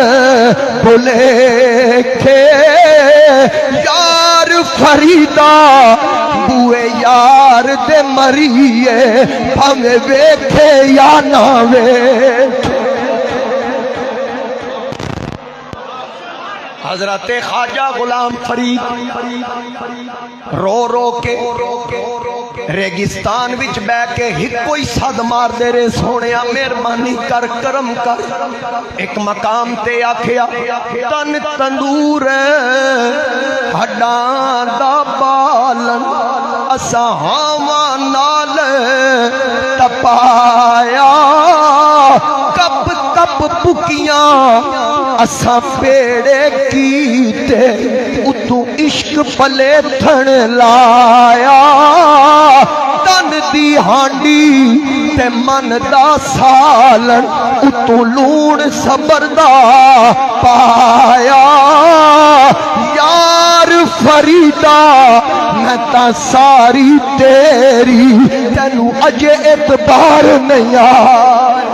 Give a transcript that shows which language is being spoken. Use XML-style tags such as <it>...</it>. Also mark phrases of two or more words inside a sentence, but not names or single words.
<pa>بھلیکھے، یار فریدا بوئے یار دے مریے بھاویں ویکھے یا نہ ویکھے۔ حضرت خواجہ غلام فرید رو رو کے ریگستان وچ بہ کے ایک کوئی صد مار دے رے سونیا مہربانی کر کرم کر۔ ایک مقام تے آکھیا تن تندور ہڈاں دا بالن اساں ہاواں نال تپایا، کپ کپ پکیاں اساں پیڑے کیتے اتو عشق پلے تھن لایا، تن دی ہانڈی تے من دا سالن اتو لون صبر دا پایا، یار فریدا میں تا ساری تیری تینو اجے اعتبار نہیں آ</pa>